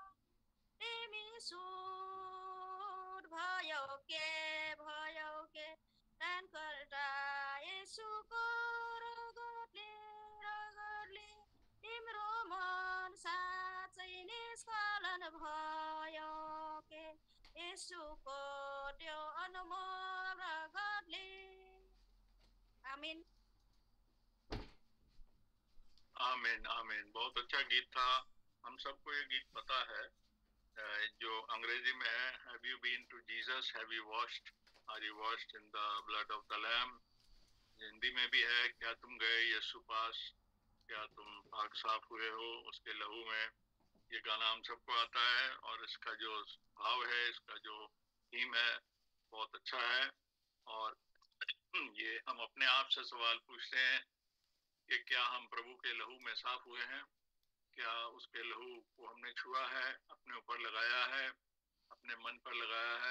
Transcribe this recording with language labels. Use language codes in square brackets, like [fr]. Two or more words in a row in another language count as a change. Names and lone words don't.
[ne] तिमी शुद्ध भयो के, दानकर्ता येशूको रगतले तिम्रो मन साँच्चै निष्कलन भयो के। येशूको त्यो अनमोल रगतले। आमीन। आमीन आमीन। [hi] बहुत अच्छा गीत था। हम सबको ये गीत पता है जो अंग्रेजी में है, [en] Have you been to Jesus, have you washed, are you washed in the blood of the Lamb. [hi] हिंदी में भी है, क्या तुम गए यीशु पास, क्या तुम पाक साफ हुए हो उसके लहू में। ये गाना हम सबको आता है और इसका जो भाव है, इसका जो थीम है, बहुत अच्छा है। और ये हम अपने आप से सवाल पूछते हैं कि क्या हम प्रभु के लहू में साफ हुए हैं, क्या उसके लहू को हमने छुआ है, अपने ऊपर लगाया है, अपने मन पर लगाया है।